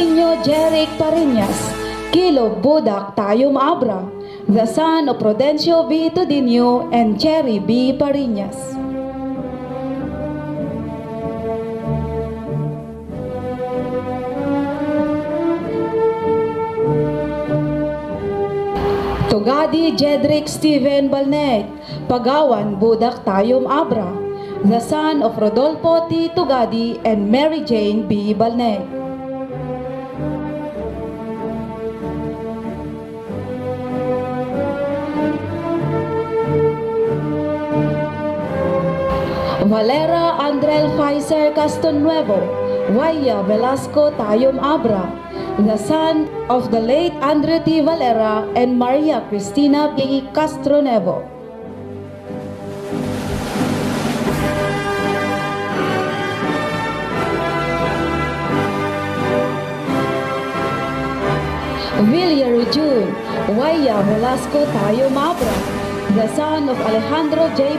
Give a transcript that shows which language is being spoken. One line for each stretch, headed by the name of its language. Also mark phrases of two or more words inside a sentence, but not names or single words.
English: Antonio Jeric Pariñas, Kilo Budak Tayum Abra, the son of Prudencio B. Tudinio and Cherry B. Pariñas. Tugadi Jedrick Steven Balneg, Pagawan Budak Tayum Abra, the son of Rodolfo T. Tugadi and Mary Jane B. Balneg. Valera Andrel Pfizer Castelnuevo, Waya Velasco Tayum Abra, the son of the late Andre T. Valera and Maria Cristina P. Castronevo. Villaro June, Waya Velasco Tayum Abra, the son of Alejandro J.